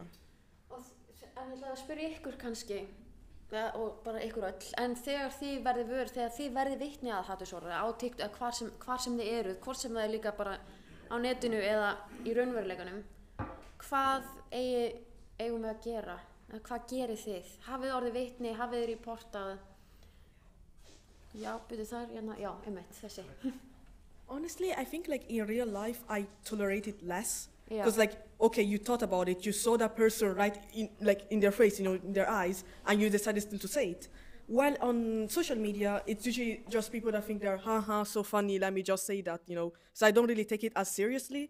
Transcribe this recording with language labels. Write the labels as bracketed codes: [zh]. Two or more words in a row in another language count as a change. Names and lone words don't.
[is] En ég ætla að spyrja ykkur kannski og bara ykkur öll, en þegar þið verðið vitni að hatursorðræðu á TikTok hvar sem þið eruð, hvort sem það er líka bara á netinu eða í raunveruleikanum, hvað eigum við að gera? Hvað gerið þið? Hafið orðið vitni, hafið þið reportað? Já, byrju þar, já, einmitt, þessi. [en] Honestly, I think like in real life, I tolerate it less. Yeah. Because like, okay, you thought about it, you saw that person right in their face, in their eyes, and you decided still to say it. While on social media, it's usually just people that think they're, haha, so funny, let me just say that, So I don't really take it as seriously.